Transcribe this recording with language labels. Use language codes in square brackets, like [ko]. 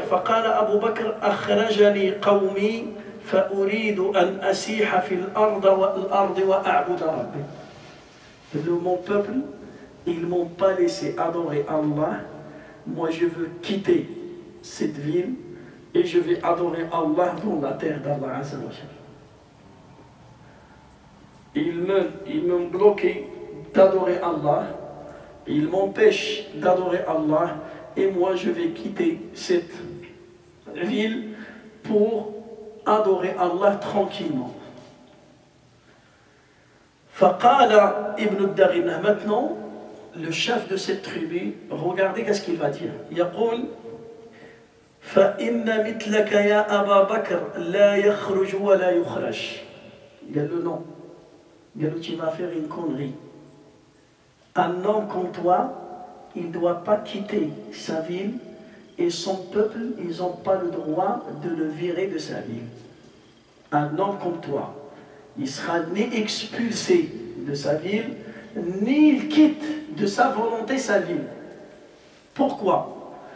[ar] فقال أبو بكر أخرجني قومي فأريد أن أسيح في الأرض وأعبد ربي. [fr] Mon peuple, ils ne m'ont pas laissé adorer Allah. Moi je veux quitter cette ville et je vais adorer Allah dans la terre d'Allah Azza wa Jalla. Ils m'ont bloqué d'adorer Allah, ils m'empêchent d'adorer Allah, et moi je vais quitter cette ville pour adorer Allah tranquillement. [ar] Faqala ibn ad-Daghinna. [fr] Maintenant, le chef de cette tribu, regardez qu'est-ce qu'il va dire. [ar] يقول فإن مثلك يا أبا بكر لا يخرج ولا يخرج. [fr] Il y a le nom. Il y a le tu vas faire une connerie. Un homme comme toi, il ne doit pas quitter sa ville, et son peuple, ils n'ont pas le droit de le virer de sa ville. Un homme comme toi, il sera ni expulsé de sa ville, ni il quitte de sa volonté sa ville. Pourquoi?